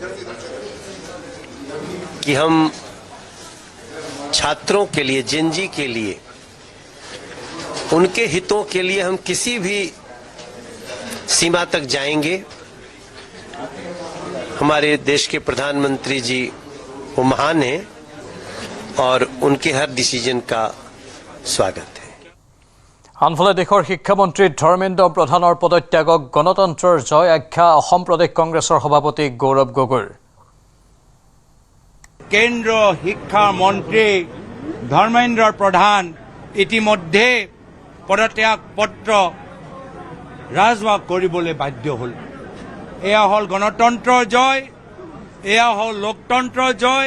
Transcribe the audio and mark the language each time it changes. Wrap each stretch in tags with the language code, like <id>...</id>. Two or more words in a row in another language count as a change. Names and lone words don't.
<hi>कि हम छात्रों के लिए जेनजी के लिए उनके हितों के लिए हम किसी भी सीमा तक जाएंगे हमारे देश के प्रधानमंत्री जी वो महान हैं और उनके हर डिसीजन का स्वागत है</hi> <as>আনফালে দেশৰ শিক্ষামন্ত্ৰী ধৰ্মেন্দ্ৰ প্ৰধানৰ পদত্যাগক গণতন্ত্ৰৰ জয় আখ্যা অসম প্ৰদেশ কংগ্ৰেছৰ সভাপতি গৌৰৱ গগৈৰ কেন্দ্ৰ শিক্ষা মন্ত্ৰী ধৰ্মেন্দ্ৰ প্ৰধান ইতিমধ্যে পদত্যাগ পত্ৰ ৰাজহুৱা কৰিবলৈ বাধ্য হ'ল এয়া হ'ল গণতন্ত্ৰৰ জয় এয়া হ'ল লোকতন্ত্ৰৰ জয়।</as>